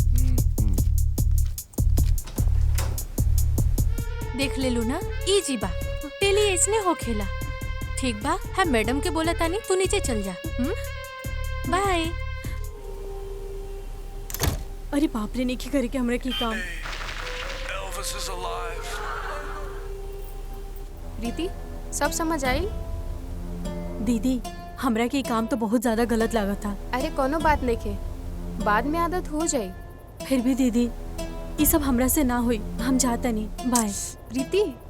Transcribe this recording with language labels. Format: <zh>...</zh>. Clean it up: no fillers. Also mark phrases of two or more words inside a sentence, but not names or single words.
<bho>देख ले लू ना, इजी बा, डेली इसने हो खेला। ठीक बा, हम मैडम के बोला तानी तू नीचे चल जा। बाय। अरे बाप रे, नहीं करे के हमरा की काम।</bho> <en>Elvis is alive.</en> <bho>प्रीति, सब समझ आई? दीदी, हमरा के काम तो बहुत ज्यादा गलत लगा था। अरे कोनो बात नहीं के, बाद में आदत हो जाए। फिर भी दीदी, ये सब हमरा से ना हुई, हम जाता नहीं। बाय। प्रीति,</bho>